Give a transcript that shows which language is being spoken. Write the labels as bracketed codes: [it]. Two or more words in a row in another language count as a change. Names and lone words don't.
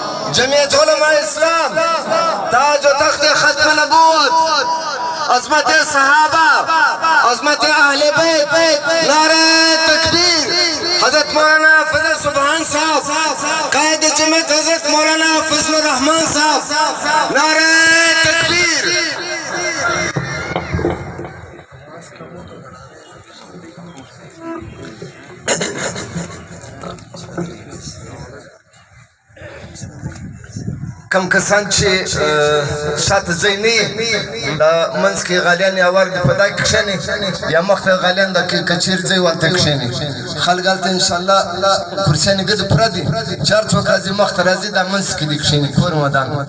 [ur] جمعیت علماء اسلام، تاج و تخت ختم نبوت، عظمت صحابہ، عظمت اہل بیت، نعرہ تکبیر، حضرت مولانا فضل سبحان صاحب، قائد جمعیت حضرت مولانا فضل الرحمن صاحب، نعرہ تکبیر۔ [ps] کم کسان چې شاته ځای نه یې د منځ کې غالیان یوار د په دا کښېنې یا مخ ته غالیان د کچیر ځای ورته کښېنې خلک هلته انشاءالله کرسیانې ګډې پوره دي چې هر څوک راځي مخ ته راځي دا منځ کې دې کښېنې کور ودان